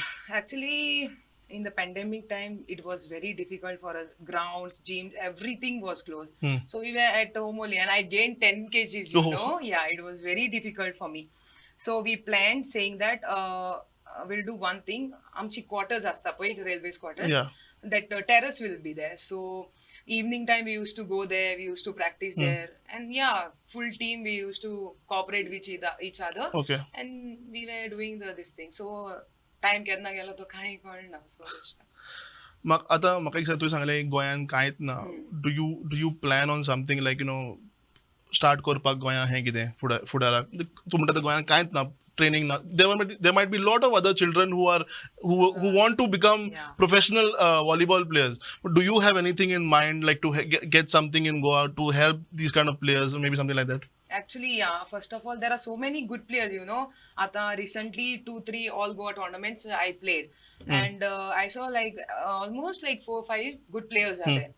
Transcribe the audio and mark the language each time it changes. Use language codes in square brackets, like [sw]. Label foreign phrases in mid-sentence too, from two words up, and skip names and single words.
[en] Actually, in the pandemic time, it was very difficult for us. Grounds, gyms, everything was closed. So we were at home only, and I gained 10 kgs. You Oh. know, yeah, it was very difficult for me. So we planned saying that we'll do one thing. [kok] आमची quarters असता पळय, [en] railways quarters. Yeah. That terrace will be there. So evening time we used to go there. We used to practice there, and yeah, full team we used to cooperate with each other. Okay. And we were doing this thing. So time [kok] केन्ना गेलो तो काही कळना. So मग आता म्हाका एक सांग, तुवें सांगलें गोंयान कांयच ना. Do you plan on something like, start करपाक गोंया हें कितें फुडाराक? तूं म्हणटा गोंयान कांयच ना, training na. [en] There might be a lot of other children who want to become professional volleyball players. But do you have anything in mind, like to get something in Goa to help these kind of players, or maybe something like that? Actually, yeah. First of all, there are so many good players. Ata recently 2-3 all Goa tournaments I played, and I saw like almost like 4-5 good players are there.